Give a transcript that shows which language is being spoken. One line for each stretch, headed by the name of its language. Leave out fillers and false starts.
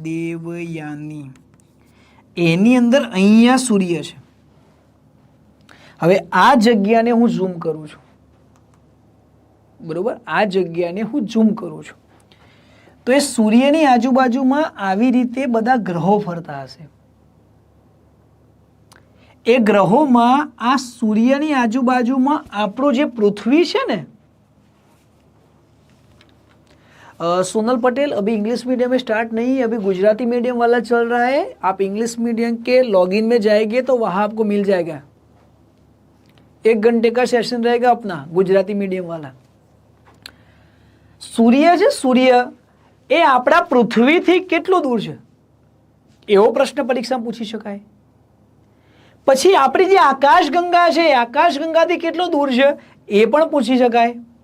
Gujarati: દેવયાની, એની અંદર અહીંયા સૂર્ય છે. હવે આ જગ્યાને હું ઝૂમ કરું છું, બરોબર? આ જગ્યાને હું ઝૂમ કરું છું તો એ સૂર્યની આજુબાજુમાં આવી રીતે બધા ગ્રહો ફરતા હશે. એ ગ્રહોમાં આ સૂર્યની આજુબાજુમાં આપણો જે पृथ्वी છે ને,
Hindi: सोनल पटेल अभी इंग्लिश मीडियम में स्टार्ट नहीं है, अभी गुजराती मीडियम वाला चल रहा है. आप इंग्लिश मीडियम के लॉगिन में जाएंगे तो वहाँ आपको मिल जाएगा. 1 घंटे का सेशन रहेगा अपना गुजराती मीडियम वाला.
Gujarati: સૂર્ય છે, સૂર્ય એ આપણા પૃથ્વીથી કેટલો દૂર છે એવો પ્રશ્ન પરીક્ષામાં પૂછી શકાય. પછી આપણી જે આકાશગંગા છે, આકાશગંગાથી કેટલો દૂર છે એ પણ પૂછી શકાય.